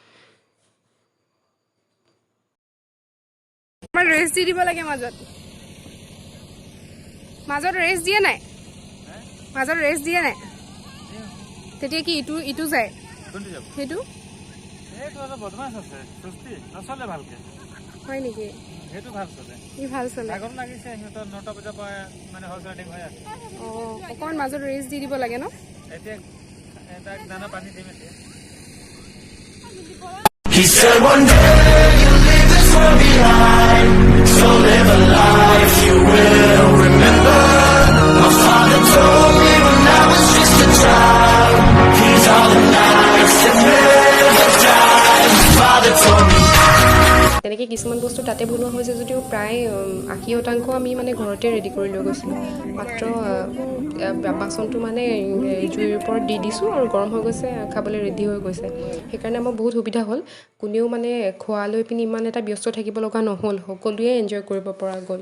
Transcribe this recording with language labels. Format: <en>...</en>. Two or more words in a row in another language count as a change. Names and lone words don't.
<as>আমাৰ ৰেষ্ট দি দিব লাগে, মাজত ৰেষ্ট দিয়ে নাই, মাজত ৰেষ্ট দিয়ে নাই, তেতিয়া কি ইটো যায় সেইটো বদমাছ আছে, নচলে ভালকে হয় নেকি? সেইটো ভাল চলে, ই ভাল চলে। আগত লাগিছে সিহঁতৰ 9টা বজাৰ পৰা মানে</as> <en>horse riding</en> <as>হৈ আছে। অকণমান মাজত ৰেষ্ট দি দিব লাগে ন? এতিয়া তাক দানা পানী দিম এতিয়া।</as> <en>He said one day you'll leave this world behind, so live a life you will remember. My father told me when I was just a child, these are the nights that never die. My father told me.</en> <as>তেনেকৈ কিছুমান বস্তু তাতে বনোৱা হৈছে যদিও প্ৰায় 80% আমি মানে ঘৰতে ৰেডি কৰি লৈ গৈছিলোঁ। মাত্ৰ বাচনটো মানে জুইৰ ওপৰত দি দিছোঁ আৰু গৰম হৈ গৈছে, খাবলৈ ৰেডি হৈ গৈছে। সেইকাৰণে আমাৰ বহুত সুবিধা হ'ল, কোনেও মানে খোৱা লৈ পিনি ইমান এটা ব্যস্ত থাকিব লগা নহ'ল, সকলোৱে এনজয় কৰিব পৰা গ'ল।</as>